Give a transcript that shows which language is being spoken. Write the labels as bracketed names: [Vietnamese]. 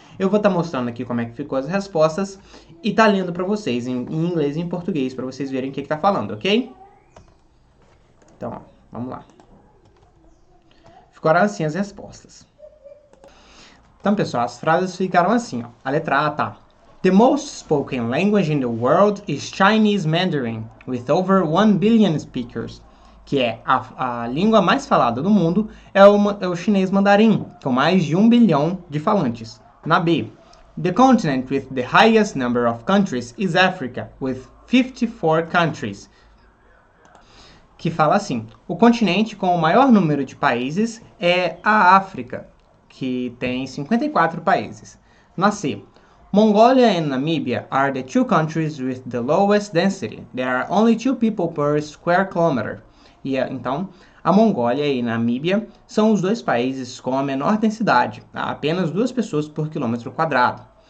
[Portuguese] Eu vou estar mostrando aqui como é que ficou as respostas e tá lendo para vocês em inglês e em português para vocês verem o que está falando, ok? Então, ó, vamos lá. Ficaram assim as respostas. Então, pessoal, as frases ficaram assim, ó. A letra A tá: [English] The most spoken language in the world is Chinese Mandarin, with over 1 billion speakers. [Portuguese] Que é a língua mais falada do mundo é o chinês mandarim, com mais de 1 bilhão de falantes. Na B, [English] the continent with the highest number of countries is Africa, with 54 countries. [Portuguese] Que fala assim: o continente com o maior número de países é a África, que tem 54 países. Na C, [English] Mongolia and Namibia are the two countries with the lowest density. There are only 2 people per square kilometer. [Portuguese] Então, a Mongólia e a Namíbia são os dois países com a menor densidade, há apenas 2 pessoas por quilômetro quadrado.